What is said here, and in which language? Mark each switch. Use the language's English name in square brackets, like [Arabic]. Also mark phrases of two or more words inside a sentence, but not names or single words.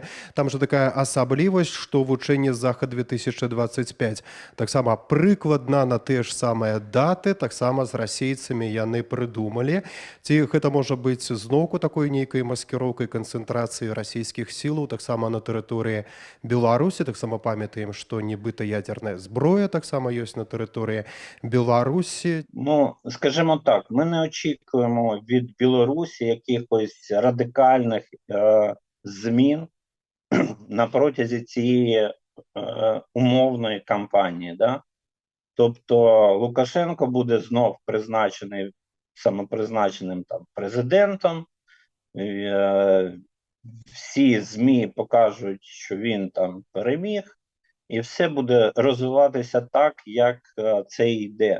[Belarusian] Там жа такая асаблівасць, што вучэнне Захад-2025 таксама прыкладна на тыя ж самыя даты, таксама з расейцамі яны прыдумалі. Ці гэта можа быць зноўку такой нейкай маскіроўкай канцэнтрацыі расійскіх сілаў таксама на тэрыторыі Беларусі? Таксама памятаем, што нібыта ядерная зброя таксама ёсць на тэрыторыі Беларусі. [Ukrainian] Ну, скажімо так, ми не очікуємо від Білорусі якихось радикальних змін на протязі цієї умовної кампанії. Да? Тобто Лукашенко буде знов призначений самопризначеним там президентом, всі ЗМІ покажуть, що він там переміг, і все буде розвиватися так, як це йде.